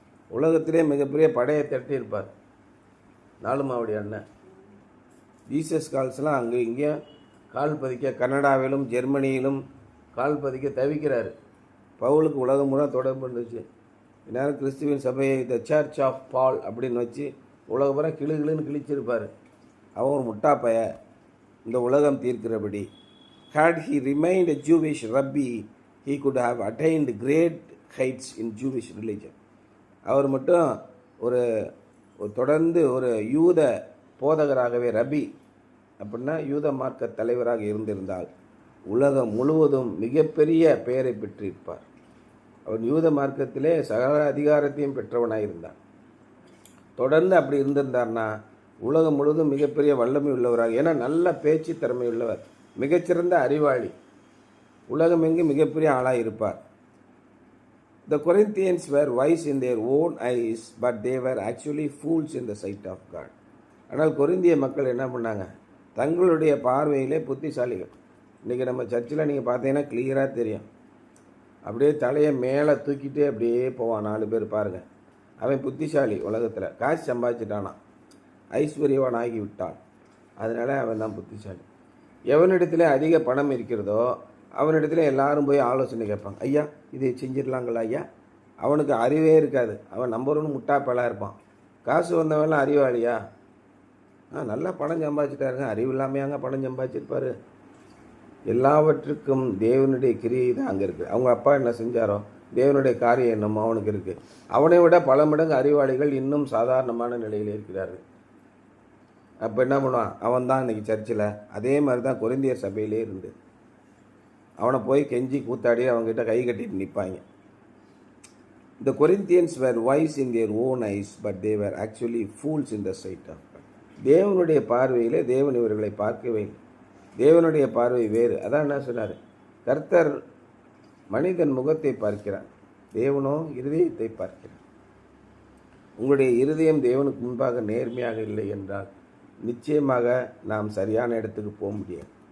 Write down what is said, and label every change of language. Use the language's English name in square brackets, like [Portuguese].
[Tamil] உலகத்திலே மிகப்பெரிய படையை தட்டியிருப்பார். நாலுமாவுடைய அண்ணன் ஜீசஸ் கால்ஸ்லாம் அங்கே இங்கேயும் கால் பதிக்க, கனடாவிலும் ஜெர்மனியிலும் கால் பதிக்க தவிக்கிறாரு. பவுலுக்கு உலகம் முறை தொடர்பு இருந்துச்சு. இந்நேரம் கிறிஸ்துவின் சபையை த சர்ச் ஆஃப் பால் அப்படின்னு வச்சு உலக முறை கிளுகிளுன்னு கிழிச்சிருப்பார். அவன் ஒரு முட்டா பைய, இந்த உலகம் தீர்க்கிறபடி. [English] Had he remained a Jewish rabbi, he could have attained great heights in Jewish religion. [Tamil] அவர் மட்டும் ஒரு தொடர்ந்து ஒரு யூத போதகராகவே, ரபி அப்படின்னா யூத மார்க்க தலைவராக இருந்திருந்தால் உலகம் முழுவதும் மிகப்பெரிய பெயரை பெற்றிருப்பார். அவன் யூத மார்க்கத்திலே சகல அதிகாரத்தையும் பெற்றவனாக இருந்தான். தொடர்ந்து அப்படி இருந்திருந்தார்னா உலகம் முழுவதும் மிகப்பெரிய வல்லமை உள்ளவராக, ஏன்னா நல்ல பேச்சு திறமை உள்ளவர், மிகச்சிறந்த அறிவாளி, உலகம் எங்கு மிகப்பெரிய ஆளாக இருப்பார். [English] The Corinthians were wise in their own eyes, but they were actually fools in the sight of God. [Tamil] ஆனால் கொரிந்திய மக்கள் என்ன பண்ணாங்க? தங்களுடைய பார்வையிலே புத்திசாலிகள். இன்றைக்கி நம்ம சர்ச்சில் நீங்கள் பார்த்தீங்கன்னா கிளியராக தெரியும். அப்படியே தலையை மேலே தூக்கிட்டே அப்படியே போவான். 4 பேர் பாருங்கள். அவன் புத்திசாலி, உலகத்தில் காசு சம்பாதிச்சிட்டானான், ஐஸ்வர்யவான் ஆகி விட்டான். அதனால் அவன் தான் புத்திசாலி. எவனிடத்துல அதிக பணம் இருக்கிறதோ அவனிடத்துல எல்லாரும் போய் ஆலோசனை கேட்பாங்க. ஐயா இதை செஞ்சிடலாங்களா ஐயா? அவனுக்கு அறிவே இருக்காது. அவன் நம்பர் 1 முட்டாப்பலாக இருப்பான். காசு வந்தவன்லாம் அறிவாளியா? நல்லா பணம் சம்பாதிச்சிட்டாருங்க, அறிவு இல்லாமையாங்க பணம் சம்பாதிச்சிருப்பார். எல்லாவற்றுக்கும் தேவனுடைய கிரியை தான் அங்கே இருக்குது. அவங்க அப்பா என்ன செஞ்சாரோ தேவனுடைய காரியம் என்னமோ அவனுக்கு இருக்குது. அவனை விட பல மடங்கு அறிவாளிகள் இன்னும் சாதாரணமான நிலையில் இருக்கிறார்கள். அப்போ என்ன பண்ணுவான்? அவன் தான் இன்றைக்கி சர்ச்சில். அதே மாதிரி தான் கொரிந்தியர் சபையிலே இருந்து அவனை போய் கெஞ்சி கூத்தாடி அவங்ககிட்ட கை கட்டிட்டு நிற்பாங்க. [English] The Corinthians were wise in their own eyes, but they were actually fools in the sight of God. [Tamil] தேவனுடைய பார்வையிலே தேவன் இவர்களை பார்க்கவே இல்லை. தேவனுடைய பார்வை வேறு. அதான் என்ன சொன்னார்? கர்த்தர் மனிதன் முகத்தை பார்க்கிறார், தேவனோ இருதயத்தை பார்க்கிறார். உங்களுடைய இருதயம் தேவனுக்கு முன்பாக நேர்மையாக இல்லை என்றால் நிச்சயமாக நாம் சரியான இடத்துக்கு போக முடியாது.